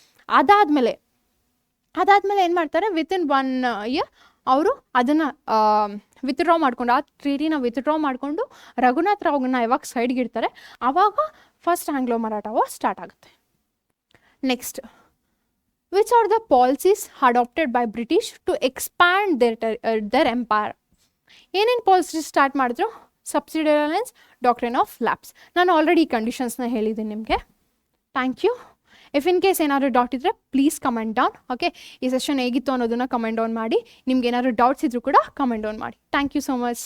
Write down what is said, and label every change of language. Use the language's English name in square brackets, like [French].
[Kannada] ಅದಾದಮೇಲೆ ಏನು ಮಾಡ್ತಾರೆ, ವಿತಿನ್ 1 ಇಯರ್ ಅವರು ಅದನ್ನು ವಿತ್ಡ್ರಾ ಮಾಡಿಕೊಂಡು, ಆ ಟ್ರೀಟಿನ ವಿತ್ಡ್ರಾ ಮಾಡಿಕೊಂಡು ರಘುನಾಥ್ ರಾವ್ನ ಯಾವಾಗ ಸೈಡ್ಗೆ ಇಡ್ತಾರೆ ಆವಾಗ first Anglo Maratha war start ಆಗುತ್ತೆ. [English] Next, which are the policies adopted by British to expand their empire? [Kannada] ಏನೇನು ಪಾಲಿಸಿ ಸ್ಟಾರ್ಟ್ ಮಾಡಿದ್ರು? Subsidiary Allianz, doctrine of labs. ನಾನು ಆಲ್ರೆಡಿ ಈ ಕಂಡೀಷನ್ಸ್ನ ಹೇಳಿದ್ದೀನಿ ನಿಮಗೆ. Thank you. If in case ಏನಾದರೂ ಡೌಟ್ ಇದ್ದರೆ ಪ್ಲೀಸ್ ಕಮೆಂಟ್ ಡೌನ್. ಓಕೆ, ಈ ಸೆಷನ್ ಹೇಗಿತ್ತು ಅನ್ನೋದನ್ನು ಕಮೆಂಟ್ ಡೌನ್ ಮಾಡಿ. ನಿಮ್ಗೆ ಏನಾದರೂ ಡೌಟ್ಸ್ ಇದ್ದರೂ ಕೂಡ ಕಮೆಂಟ್ ಡೌನ್ ಮಾಡಿ. [English] Thank you so much.